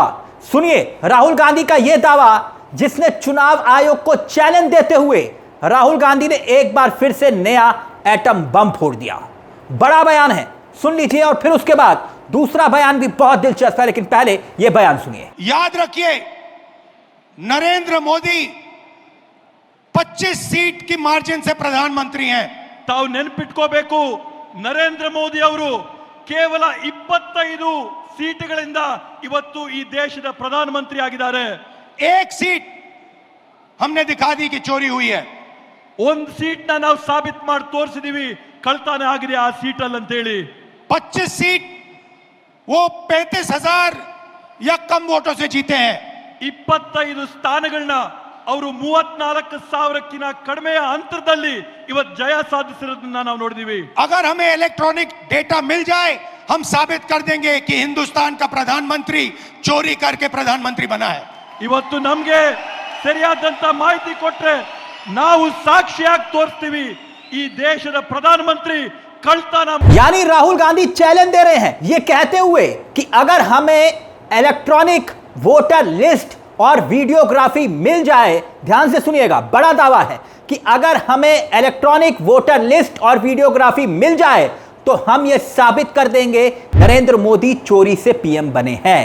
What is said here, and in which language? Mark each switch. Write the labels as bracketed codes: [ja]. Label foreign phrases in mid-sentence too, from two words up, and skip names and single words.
[hi] सुनिए राहुल गांधी का यह दावा, जिसने चुनाव आयोग को चैलेंज देते हुए राहुल गांधी ने एक बार फिर से नया [en] atom bomb [hi] फोड़ दिया। बड़ा बयान है, सुन लीजिए, और फिर उसके बाद दूसरा बयान भी बहुत दिलचस्प है, लेकिन पहले यह बयान सुनिए। याद रखिए, नरेंद्र मोदी 25 सीट की मार्जिन से प्रधानमंत्री हैं। [kn] ತಾವು ನೆನಪಿಟ್ಕೋಬೇಕು, ನರೇಂದ್ರ ಮೋದಿ ಅವರು ಕೇವಲ 25 ಸೀಟುಗಳಿಂದ ಇವತ್ತು ಈ ದೇಶದ ಪ್ರಧಾನಮಂತ್ರಿ ಆಗಿದ್ದಾರೆ। [hi] एक सीट हमने दिखा दी कि चोरी हुई है। [kn] ಒಂದು ಸೀಟ್ನ ನಾವು ಸಾಬೀತು ಮಾಡಿ ತೋರಿಸಿದೀವಿ ಕಳ್ತನ ಆಗಿದೆ ಆ ಸೀಟ್ ಅಲ್ಲಿ ಅಂತ ಹೇಳಿ। [hi] 25 सीट वो 35,000 या कम वोटों से जीते हैं। [kn] 25 ಸ್ಥಾನಗಳನ್ನ ಅವರು 34,000ಕ್ಕಿಂತ ಕಡಿಮೆಯ ಅಂತರದಲ್ಲಿ ಇವತ್ತು ಜಯ ಸಾಧಿಸಿರೋದನ್ನ ನಾವು ನೋಡಿದೀವಿ। [hi] अगर हमें [en] electronic data [hi] मिल जाए, हम साबित कर देंगे कि हिंदुस्तान का प्रधानमंत्री चोरी करके प्रधानमंत्री बना है। [kn] ಇವತ್ತು ನಮಗೆ ಸರಿಯಾದಂತ ಮಾಹಿತಿ ಕೊಟ್ರೆ ನಾವು ಸಾಕ್ಷಿಯಾಗಿ ತೋರಿಸ್ತೀವಿ ಈ ದೇಶದ ಪ್ರಧಾನಮಂತ್ರಿ ಕಳ್ತನ। [hi] यानी राहुल गांधी चैलेंज दे रहे हैं ये कहते हुए कि अगर हमें [en] electronic voter list [hi] और वीडियोग्राफी मिल जाए, ध्यान से सुनिएगा, बड़ा दावा है कि अगर हमें [en] electronic voter list [hi] और वीडियोग्राफी मिल जाए तो हम यह साबित कर देंगे नरेंद्र मोदी चोरी से पीएम बने हैं।